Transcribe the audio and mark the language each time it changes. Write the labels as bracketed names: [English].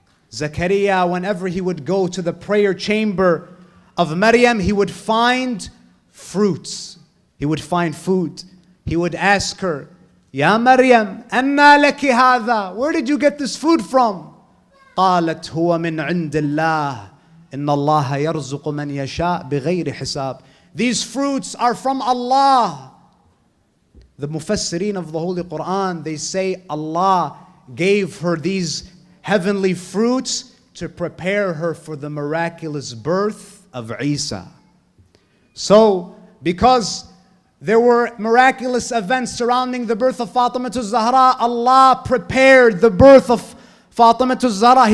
[English] Zakaria, whenever he would go to the prayer chamber of Maryam, he would find fruits. He would find food. He would ask her, [Arabic] "Ya Maryam, anna laki hadha?" [English] Where did you get this food from? [Arabic] قالت هو من عند الله إن الله يرزق من يشاء بغير حساب. [English] These fruits are from Allah. The Mufassirin of the Holy Quran, they say Allah gave her these heavenly fruits to prepare her for the miraculous birth of Isa. So, because there were miraculous events surrounding the birth of Fatima Zahra, Allah prepared the birth of Fatima Zahra.